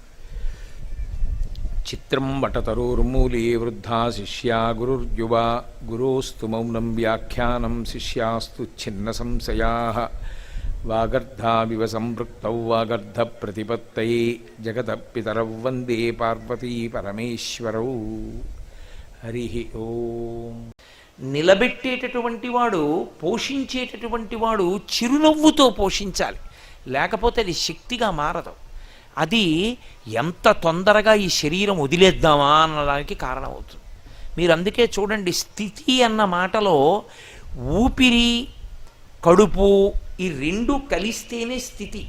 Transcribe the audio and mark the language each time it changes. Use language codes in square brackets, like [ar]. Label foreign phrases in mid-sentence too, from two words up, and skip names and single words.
[sa] चित्रं वटतरोर्मूले वृद्धा शिष्या गुरुर्युवा गुरोस्तु मौनं व्याख्यानं शिष्यास्तु छिन्नसंशयाः। वागर्धाविव संवृक्तौ वागर्धप्रतिपत्तये जगतः पितरौ वन्दे पार्वती परमेश्वरौ। हरिः ओम्। [te] నిలబెట్టేటటువంటి వాడు, పోషించేటటువంటి వాడు చిరునవ్వుతో పోషించాలి, లేకపోతే అది శక్తిగా మారదు. అది ఎంత తొందరగా ఈ శరీరం వదిలేద్దామా అనడానికి కారణమవుతుంది. మీరు అందుకే చూడండి, స్థితి అన్న మాటలో ఊపిరి కడుపు ఈ రెండు కలిస్తేనే స్థితి.